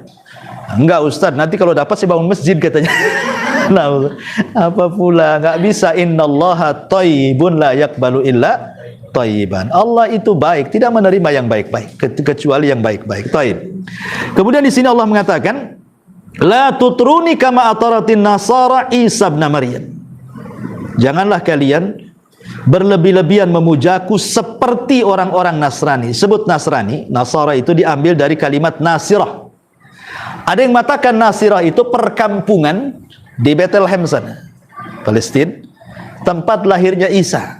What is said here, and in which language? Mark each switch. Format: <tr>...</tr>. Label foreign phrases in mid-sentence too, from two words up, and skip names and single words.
<id>Enggak Ustaz, nanti kalau dapat saya bangun masjid katanya. Nah, apa pula nggak bisa,</id> <ar>إن الله طيب لا يقبل إلا طيبا.</ar> <id>Allah itu baik, tidak menerima yang baik-baik kecuali yang baik-baik. Thayyib. Kemudian di sini Allah mengatakan,</id> <ar>لا تطروني كما أطرت النصارى عيسى بن مريم.</ar> <id>Janganlah kalian berlebih-lebihan memujaku seperti orang-orang Nasrani. Sebut Nasrani, Nasara itu diambil dari kalimat Nasirah. Ada yang mengatakan Nasirah itu perkampungan di Bethlehem sana, Palestina, tempat lahirnya Isa.</id>